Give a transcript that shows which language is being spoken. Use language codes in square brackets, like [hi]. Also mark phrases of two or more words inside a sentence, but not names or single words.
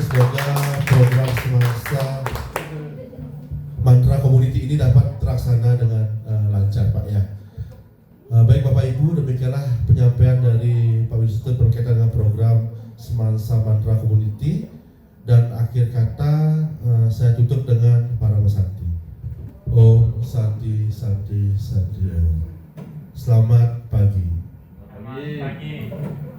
[id] Semoga program semasa mantra community ini dapat terlaksana dengan lancar Pak ya. Baik Bapak Ibu, demikianlah penyampaian dari Pak Yunus berkaitan dengan program semasa mantra community. Dan akhir kata saya tutup dengan para Santi. [sa] Om Santi Santi Santi Om. [id] Selamat pagi. Pagi.